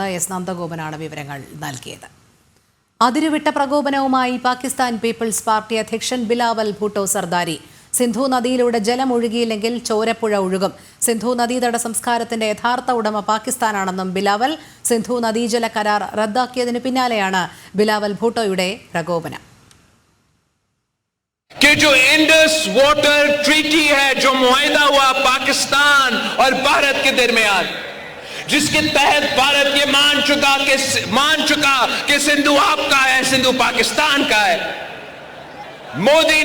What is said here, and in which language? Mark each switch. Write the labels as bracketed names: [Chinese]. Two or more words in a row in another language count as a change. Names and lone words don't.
[Malayalam] എസ് നന്ദഗോപനാണ് വിവരങ്ങൾ നൽകിയത്. അതിരുവിട്ട പ്രകോപനവുമായി പാകിസ്ഥാൻ പീപ്പിൾസ് പാർട്ടി അധ്യക്ഷൻ ബിലാവൽ ഭൂട്ടോ സർദാരി. സിന്ധു നദിയിലൂടെ ജലം ഒഴുകിയില്ലെങ്കിൽ ചോരപ്പുഴ ഒഴുകും. സിന്ധു നദീതട സംസ്കാരത്തിന്റെ യഥാർത്ഥ ഉടമ പാകിസ്ഥാനാണെന്നും ബിലാവൽ. സിന്ധു നദീജല കരാർ റദ്ദാക്കിയതിന് പിന്നാലെയാണ് ബിലാവൽ ഭൂട്ടോയുടെ പ്രകോപനം. [Urdu] کہ جو انڈس واٹر ٹریٹی ہے، جو معاہدہ ہوا پاکستان اور بھارت کے درمیان، جس کے تحت بھارت یہ مان چکا کہ سندھ آپ کا ہے، سندھ پاکستان کا ہے.